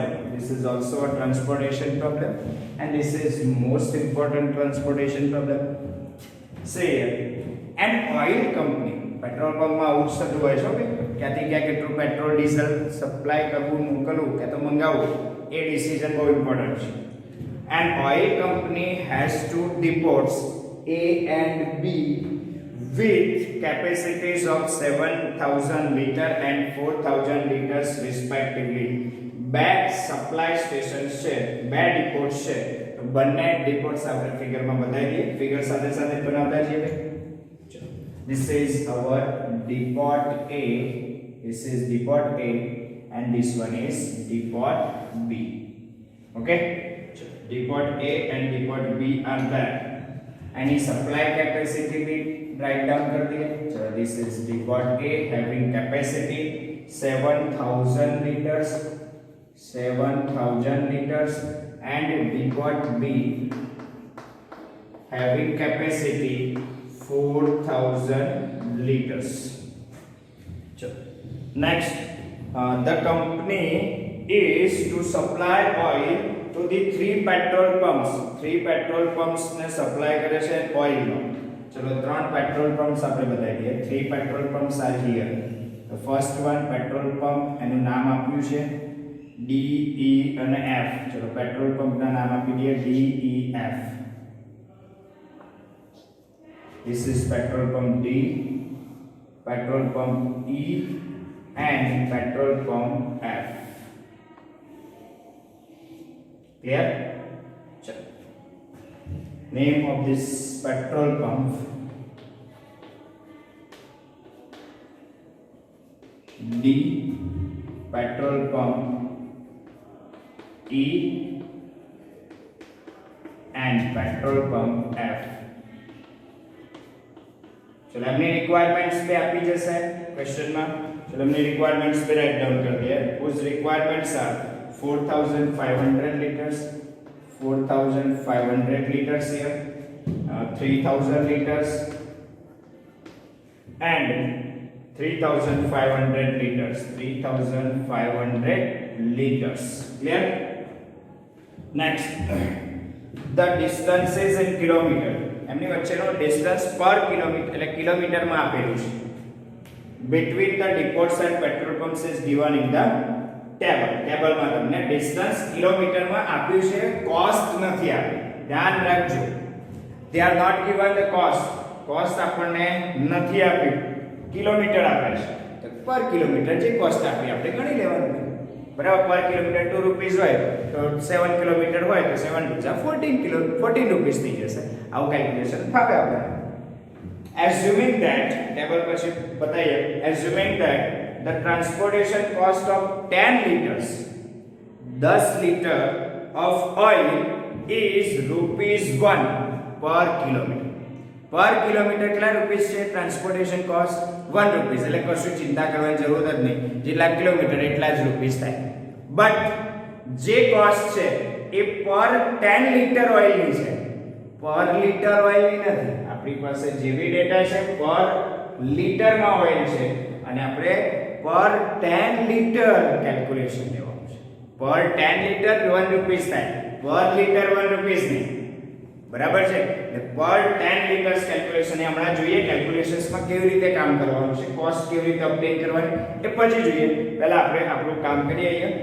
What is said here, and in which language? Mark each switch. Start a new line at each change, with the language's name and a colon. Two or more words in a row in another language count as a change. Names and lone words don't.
English: This is also a transportation problem and this is most important transportation problem. Say an oil company, petrol pump
Gujarati: માં આવું જ થતું હોય છે કે ક્યાંથી ક્યાં કેટલું
English: petrol diesel supply
Gujarati: કરવું મોકલવું કે તો મંગાવવું એ ડિસિઝન બહુ ઇમ્પોર્ટન્ટ છે.
English: An oil company has two depots A and B with capacities of 7,000 liter and 4,000 liters respectively.
Gujarati: બે
English: supply station
Gujarati: છે બે ડિપોટ છે તો બંને ડિપોટ્સ આપણે ફિગરમાં બતાવી દઈએ ફિગર સાથે સાથે બનાવતા જઈએ ચલો
English: this is our depot A, this is depot A and this one is depot B. Okay, depot A and depot B are there. Any supply capacity we write down
Hindi: कर दिए चलो
English: this is depot A having capacity 7,000 liters and depot B having capacity 4,000 liters. चलो next the company is to supply oil to the three petrol pumps
Gujarati: ने supply करे છે oil નો
English: चलो
Gujarati: ત્રણ પેટ્રોલ પંપ્સ આપણે બતાવી દઈએ
English: three petrol pumps are here. The first one petrol pump
Gujarati: એનું નામ આપ્યું છે D E અને F. ચલો પેટ્રોલ પંપ ના નામ આપી દઈએ D E F.
English: This is petrol pump D, petrol pump E and petrol pump F. Clear? चलो name of this petrol pump D, petrol pump E and petrol pump F.
Hindi: चलो हमने रिक्वायरमेंट्स पे आपकी जैसे क्वेश्चन में चलो हमने रिक्वायरमेंट्स पे
English: write down
Hindi: कर दिया उस
English: requirements are 4,500 liters 4,500 liters here 3,000 liters and 3,500 liters 3,500 liters. Clear? Next the distances in kilometer
Gujarati: એમની વચ્ચેનો ડિસ્ટન્સ
English: per kilometer
Gujarati: એટલે કિલોમીટરમાં આપેલું છે
English: between the depots and petrol pumps is given in the
Gujarati: ટેબલમાં તમને ડિસ્ટન્સ કિલોમીટરમાં આપ્યું છે કોસ્ટ નથી આપી ધ્યાન રાખજો
English: they are not given the cost
Gujarati: આપણને નથી આપ્યું કિલોમીટર આપે છે તો
English: per kilometer
Gujarati: જે કોસ્ટ આપી આપણે ગણી લેવાનું બરાબર
English: per kilometer
Gujarati: 2 રૂપીસ હોય તો 7 કિલોમીટર હોય તો 7 14 રૂપીસ થઈ જશે આવું કેલ્ક્યુલેશન થાવે આપણે
English: assuming that
Gujarati: ટેબલ પછી બતાઈએ
English: assuming that the transportation cost of 10 liters 10 liter of oil is rupees 1 per kilometer
Gujarati: કેટલા રૂપીસ છે
English: transportation cost
Gujarati: 1 રૂપીસ એટલે કશું ચિંતા કરવાની જરૂર જ નહીં જેટલા કિલોમીટર એટલા જ રૂપીસ થાય બટ જે કોસ્ટ છે એ પર 10 લીટર ઓઇલની છે પર લીટર ઓઇલની નથી આપણી પાસે જે બી ડેટા છે પર લીટરમાં ઓઇલ છે અને આપણે પર 10 લીટર કેલ્ક્યુલેશન લેવાનું છે પર 10 લીટર 1 રૂપીસ થાય પર લીટર 1 રૂપીસ નહીં બરાબર છે એટલે પર 10 લીટર્સ કેલ્ક્યુલેશન એ હમણાં જોઈએ કેલ્ક્યુલેશન્સમાં કેવી રીતે કામ કરવાનું છે કોસ્ટ કેવી રીતે ઓબ્ટેન કરવાની એ પછી જોઈએ પહેલા આપણે આપણું કામ કરીએ